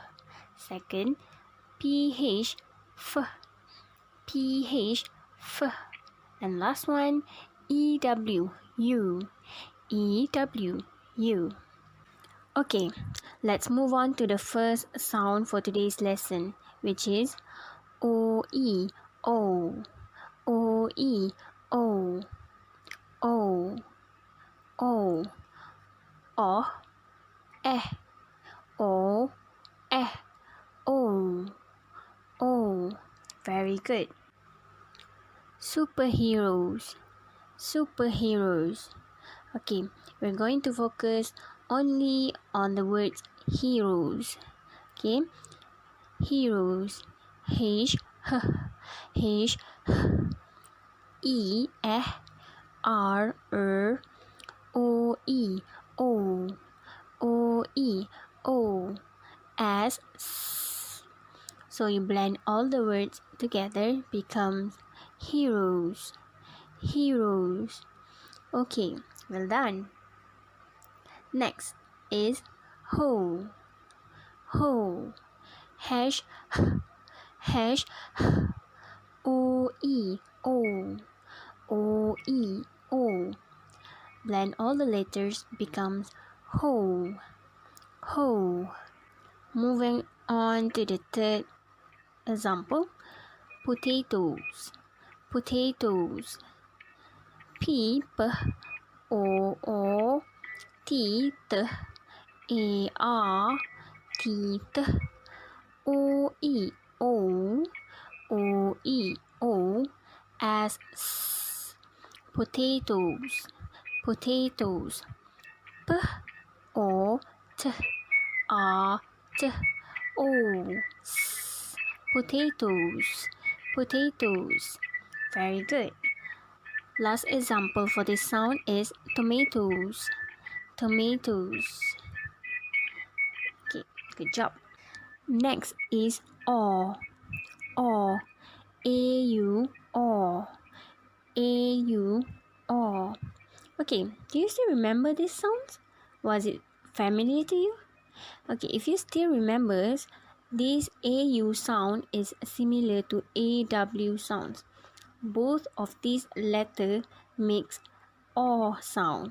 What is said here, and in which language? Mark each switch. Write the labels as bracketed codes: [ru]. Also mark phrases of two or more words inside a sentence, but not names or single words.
[en] Second, PH, F. PH, F. And last one, EW, U. EW, U. Okay, let's move on to the first sound for today's lesson, which is OE, O. OE, O. O. O. O. Eh. O. Eh. O. O. Very good. Superheroes. Superheroes. Okay, we're going to focus only on the words heroes. Okay, heroes. H, H, H, E, E, R, O, E, O, O, E, O, S, S. So you blend all the words together, becomes heroes. Heroes. Okay, well done. Next is ho. Ho. Hash, hash, O, E, O, O, E, O. Blend all the letters, becomes ho. Ho. Moving on to the third example, potatoes. Potatoes. P, P, O, T, T, A, R, T, T, O, E, O, O, E, O, S, S. Potatoes. Potatoes. P, O, T, R, T, O, S. Potatoes. Potatoes. Very good. Last example for this sound is tomatoes. Tomatoes. Okay, good job. Next is aw. Aw. A-U, aw. A-U, aw. Okay, do you still remember these sounds? Was it familiar to you? Okay, if you still remembers, this AU sound is similar to AW sounds. Both of these letters makes aw sound.